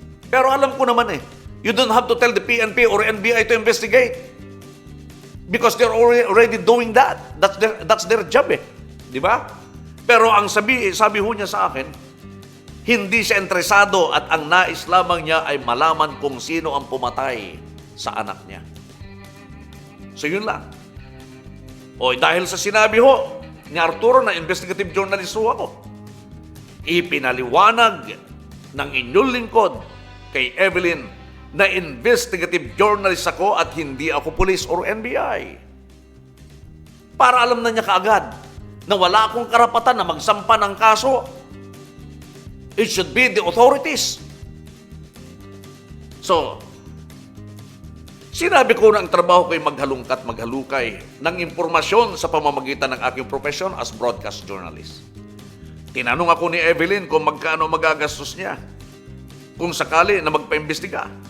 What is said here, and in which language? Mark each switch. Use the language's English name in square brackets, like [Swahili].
[Filipino] Pero alam ko naman [English] you don't have to tell the PNP or NBI to investigate because they're already doing that. That's their job [Filipino] Di ba? Pero ang sabi ho niya sa akin, hindi siya interesado at ang nais lamang niya ay malaman kung sino ang pumatay sa anak niya. So yun lang. O dahil sa sinabi ho ni Arturo na investigative journalist ho ako, ipinaliwanag ng inyong lingkod kay Evelyn na investigative journalist ako at hindi ako police or NBI. Para alam na niya kaagad na wala akong karapatan na magsampa ng kaso. [English] It should be the authorities. [Filipino] So, sinabi ko na ang trabaho ko'y maghalungkat, maghalukay ng impormasyon sa pamamagitan ng aking profession as broadcast journalist. Tinanong ako ni Evelyn kung magkano magagastos niya kung sakali na magpaimbestiga.